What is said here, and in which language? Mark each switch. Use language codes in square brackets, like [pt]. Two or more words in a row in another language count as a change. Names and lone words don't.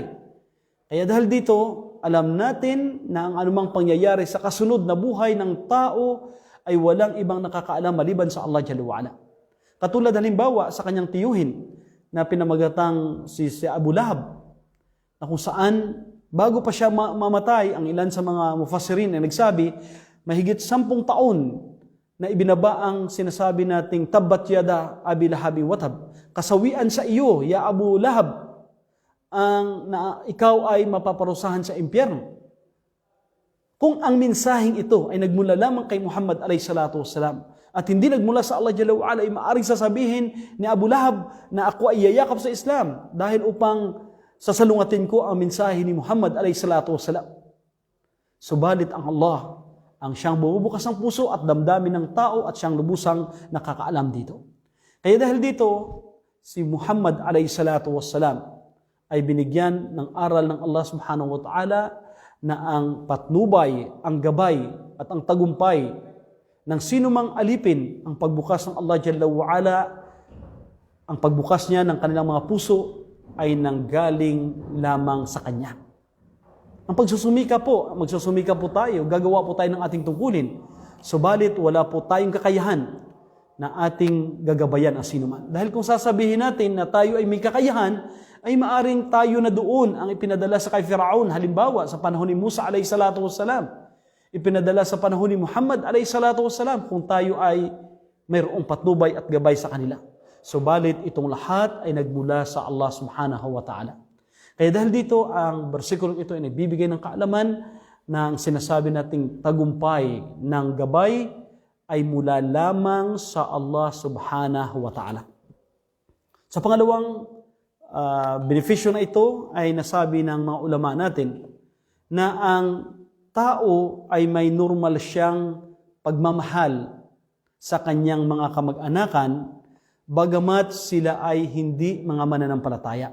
[tl] Kaya dahil dito, alam natin na ang anumang pangyayari sa kasunod na buhay ng tao ay walang ibang nakakaalam maliban sa Allah [ar] جل وعلا. [tl] Katulad halimbawa sa kanyang tiyuhin na pinamagatang si Abu Lahab, na kung saan bago pa siya mamatay, ang ilan sa mga mufassirin ay nagsabi, mahigit 10 taon na ibinaba ang sinasabi nating [ar] تبت يدا أبي لهب وتب. [tl] Kasawian sa iyo, ya Abu Lahab, na ikaw ay mapaparusahan sa impyerno. Kung ang mensaheng ito ay nagmula lamang kay Muhammad [ar] عليه الصلاة والسلام [tl] at hindi nagmula sa Allah [ar] جل وعلا, [tl] ay maaaring sasabihin ni Abu Lahab na ako ay yayakap sa Islam dahil upang sasalungatin ko ang mensahe ni Muhammad [ar] عليه الصلاة والسلام. [tl] Subalit ang Allah, ang siyang bumubukas ng puso at damdamin ng tao at siyang lubusang nakakaalam dito. Kaya dahil dito, si Muhammad [ar] عليه الصلاة والسلام [tl] ay binigyan ng aral ng Allah [ar] سبحانه وتعالى [tl] na ang patnubay, ang gabay at ang tagumpay ng sinumang alipin ang pagbukas ng Allah [ar] جل وعلا, [tl] ang pagbukas niya ng kanilang mga puso ay nanggaling lamang sa Kanya. Ang pagsusumika po, magsusumika po tayo, gagawa po tayo ng ating tungkulin. Subalit wala po tayong kakayahan na ating gagabayan ang sinuman. Dahil kung sasabihin natin na tayo ay may kakayahan, ay maaring tayo na doon ang ipinadala sa kay Firaun, halimbawa sa panahon ni Musa [ar] عليه الصلاة والسلام, [tl] ipinadala sa panahon ni Muhammad [ar] عليه الصلاة والسلام, [tl] kung tayo ay mayroong patnubay at gabay sa kanila. Subalit itong lahat ay nagmula sa Allah [ar] سبحانه وتعالى. [tl] Kaya dahil dito, ang bersikulong ito ay nagbibigay ng kaalaman na ang sinasabi nating tagumpay ng gabay ay mula lamang sa Allah [ar] سبحانه وتعالى. [tl] Sa pangalawang benepisyo na ito ay nasabi ng mga ulama natin na ang tao ay may normal siyang pagmamahal sa kanyang mga kamag-anakan bagamat sila ay hindi mga mananampalataya.